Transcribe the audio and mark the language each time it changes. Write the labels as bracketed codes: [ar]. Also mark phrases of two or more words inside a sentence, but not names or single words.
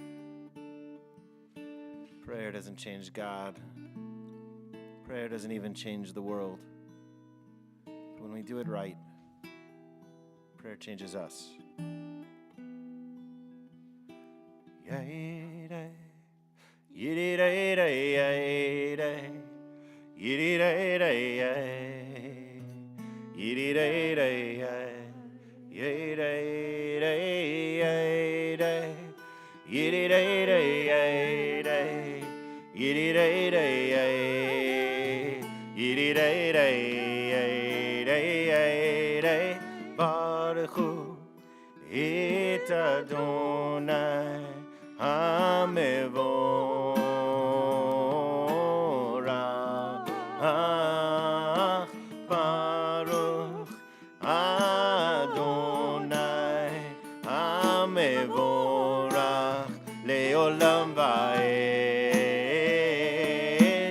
[en] Prayer doesn't change God. Prayer doesn't even change the world. But when we do it right, prayer changes us. Yeah. Yiddy-day-day-day. Yiddy-day-day-day. Yiddy-day-day-day. Yiddy-day-day-day. Yiddy-day-day-day. Yiddy-day-day-day. Yiddy-day-day-day. [he] ברוך הוא את אדני המבורך. ברוך אדני המבורך לעולם ועד.